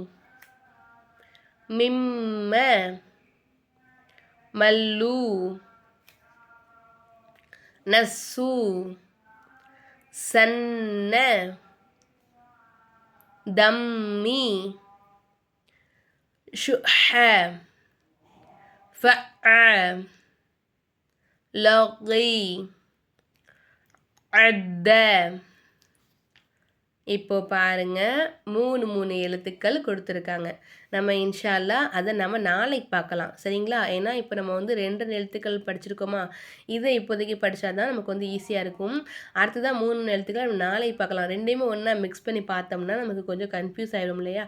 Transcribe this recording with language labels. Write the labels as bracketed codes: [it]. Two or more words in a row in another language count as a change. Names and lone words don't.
[ar] مما ملو نسو سن دمي شح فع لغي عد. [ta] இப்போ பாருங்க 3 எழுத்துக்கள் கொடுத்துருக்காங்க. நம்ம [ar] إن شاء الله [ta] அதை நம்ம நாளைக்கு பார்க்கலாம் சரிங்களா. ஏன்னா இப்போ நம்ம வந்து 2 எழுத்துக்கள் படிச்சிருக்கோமா, இதை இப்போதைக்கு படித்தா தான் நமக்கு வந்து ஈஸியாக இருக்கும். அடுத்ததான் 3 எழுத்துக்கள் நம்ம நாளைக்கு பார்க்கலாம். ரெண்டையுமே ஒன்றா மிக்ஸ் பண்ணி பார்த்தோம்னா நமக்கு கொஞ்சம் கன்ஃபியூஸ் ஆகிடும் இல்லையா.